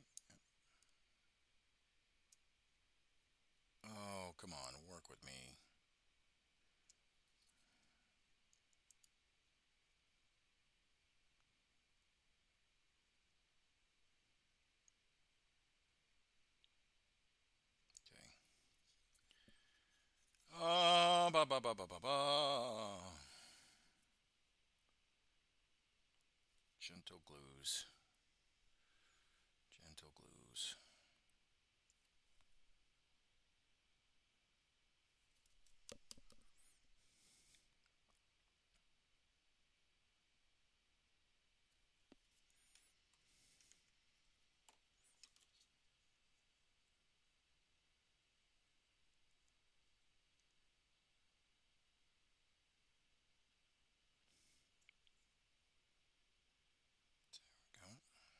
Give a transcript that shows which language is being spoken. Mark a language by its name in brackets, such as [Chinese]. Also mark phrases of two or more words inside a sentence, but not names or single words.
[English] Yep. Oh, come on, work with me. Okay. Ba ba ba ba ba ba. Gentle glues. Gentle glues. There we go.